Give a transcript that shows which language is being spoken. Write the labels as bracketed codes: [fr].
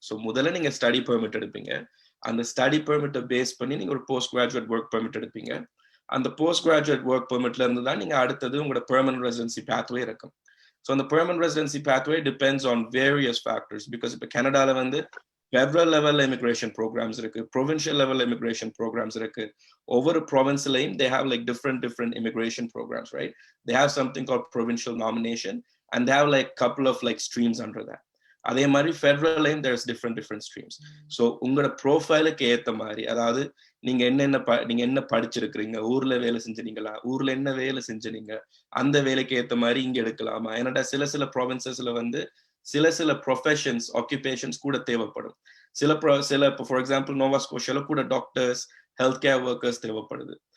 [ta] So முதல்ல நீங்க study permit எடுப்பீங்க. அந்த ஸ்டடி பெர்மிட்டை பேஸ் பண்ணி நீங்க ஒரு போஸ்ட் கிராஜுவேட் ஒர்க் பெர்மிட் எடுப்பீங்க. அந்த போஸ்ட் கிராஜுவேட் ஒர்க் பெர்மிட்ல இருந்து தான் நீங்க அடுத்தது உங்களோட பெர்மனன்ட் ரெசிடென்சி பாத்வே இருக்கும். [en] So அந்த permanent residency pathway depends on various factors. [ta] Because இப்போ கனடால வந்து ஃபெடரல் லெவல் இமிகிரேஷன் ப்ரோக்ராம்ஸ் இருக்கு, ப்ரொவின்ஷியல் லெவல் இமிகிரேஷன் ப்ரோக்ராம்ஸ் இருக்கு. ஒவ்வொரு ப்ரொவின்ஸ்லையும் [en] they have like different immigration programs, right? They have something called provincial nomination and they have like couple of like streams under that. [ta] அதே மாதிரி ஃபெடரல்லையும் [en] there's different streams. [ta] So உங்களோட ப்ரொஃபைலுக்கு ஏற்ற மாதிரி, அதாவது நீங்க என்ன படிச்சிருக்கிறீங்க, ஊர்ல வேலை செஞ்சீங்களா, ஊர்ல என்ன வேலை செஞ்சீங்க, அந்த வேலைக்கு ஏற்ற மாதிரி இங்க எடுக்கலாமா. ஏன்னா சில ப்ராவின்சஸ்ல வந்து சில ப்ரொஃபஷன்ஸ் ஆக்குபேஷன்ஸ் கூட தேவைப்படும். சில ஃபார் எக்ஸாம்பிள் நோவா ஸ்கோஷியால கூட டாக்டர்ஸ், ஹெல்த் கேர் ஒர்க்கர்ஸ் தேவைப்படுது.